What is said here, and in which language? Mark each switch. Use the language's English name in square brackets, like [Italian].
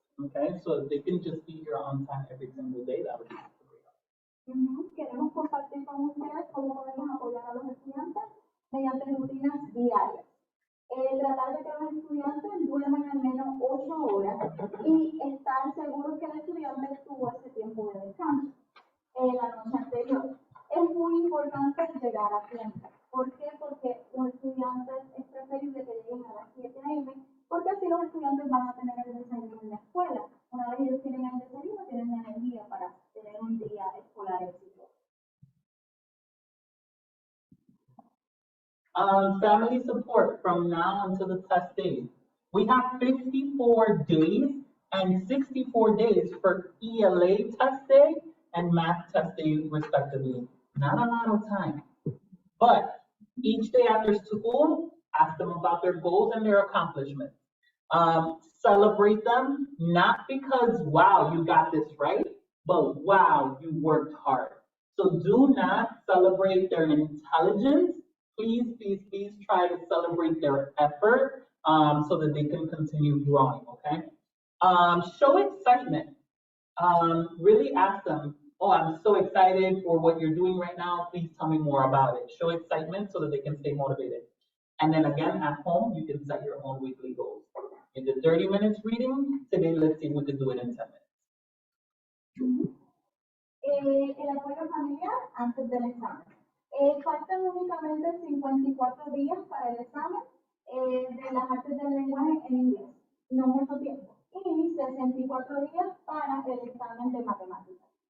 [English] Okay, so if they can just be here on time every single day, that would be great. [Spanish] Queremos compartir con ustedes cómo podemos apoyar a los estudiantes mediante rutinas diarias. Tratar de que los estudiantes duerman al menos 8 horas y estar seguros que el estudiante tuvo ese tiempo de descanso la noche anterior. Es muy importante llegar a tiempo. ¿Por qué? Porque los estudiantes es preferible que lleguen a las 7 a.m. porque así los estudiantes van a tener el desayuno en la escuela. Una vez ellos tienen el desayuno, tienen energía para tener un día escolar exitoso. [English] Family support from now until the test days. We have 54 days and 64 days for ELA test day and math test day respectively. Not a lot of time, but Each day after school, ask them about their goals and their accomplishments. Celebrate them, not because, wow, you got this right, but wow, you worked hard. So do not celebrate their intelligence. Please, please, please try to celebrate their effort so that they can continue growing, okay? Show excitement. Really ask them, oh, I'm so excited for what you're doing right now. Please tell me more about it. Show excitement so that they can stay motivated. And then again, at home, you can set your own weekly goals. In the 30 minutes reading, today, let's see if we can do it in 10 minutes. [Spanish] El apoyo familiar antes del examen. Faltan únicamente 54 días para el examen de las artes del lenguaje en inglés, no mucho tiempo, y 64 días para el examen de matemáticas.